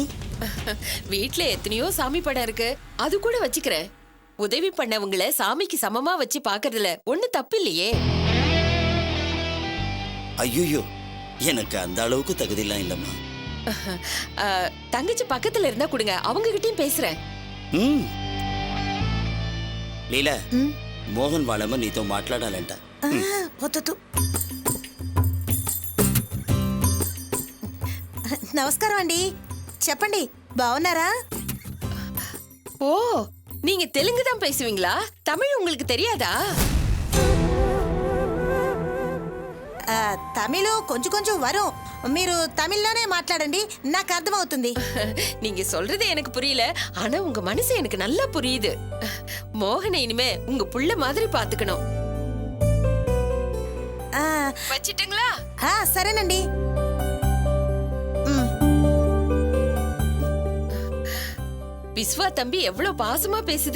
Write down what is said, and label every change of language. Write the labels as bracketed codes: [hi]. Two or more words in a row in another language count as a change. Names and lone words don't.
[ta] வீட்ல எத்தனையோ சாமி படம் இருக்கு, அது கூட வச்சுக்கிறேன். உதவி பண்ணவங்கள சாமிக்கு சமமா வச்சு பாக்குறதுல ஒண்ணு தப்பு இல்லையே. ஐயோ, எனக்கு அந்த அளவுக்கு தகுதியெல்லாம் இல்லம்மா. தங்கச்சி பக்கத்துல இருந்தா கொடுங்க, அவங்க கிட்டயும் பேசுறேன். [te] లీలా, మోహన్ వాళ్ళమ్మ నీతో మాట్లాడాలంట. వద్దు. నమస్కారం అండి, చెప్పండి, బాగున్నారా? [ta] ஓ, நீங்க தெலுங்கு தான் பேசுவீங்களா? தமிழ் உங்களுக்கு தெரியாதா? [te] తమిళ కొంచెం కొంచెం వரும். మీరు తమిళ్లోనే మాట్లాడండి, నాకు అర్థమవుతుంది. [ta] நீங்க சொல்றது எனக்கு புரியல, ஆனா உங்க மனசு எனக்கு நல்லா புரியுது. மோகனை இனிமே உங்க புள்ள மாதிரி பாத்துக்கணும். வச்சிட்டுங்களா? [te] సరేనండి. [ta] விஸ்வா தம்பி எவ்வளவு பாசமா பேசுது.